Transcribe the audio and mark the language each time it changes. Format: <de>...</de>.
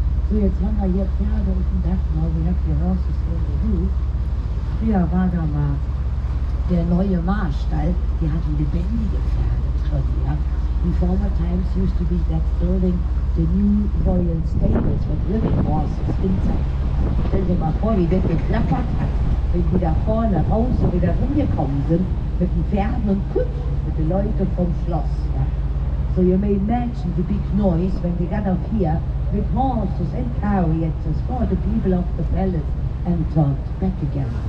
<de>So, jetzt haben wir hier Pferde auf dem Dach.</de> <en>Now we have the horses in the roof.</en> <de>Früher war da mal der neue Marstall, die hatten lebendige Pferde drin, ja.</de> <en>In former times used to be that building the new royal stables with living horses inside.</en> <de>Stell dir mal vor, wie das geklappert hat, wenn die da vorne raus und wieder rumgekommen sind, mit den Pferden und Kutschen, mit den Leuten vom Schloss, ja.</de> <en>So you may imagine the big noise when they got up here with horses and carriages for the people of the palace and turned back again.</en>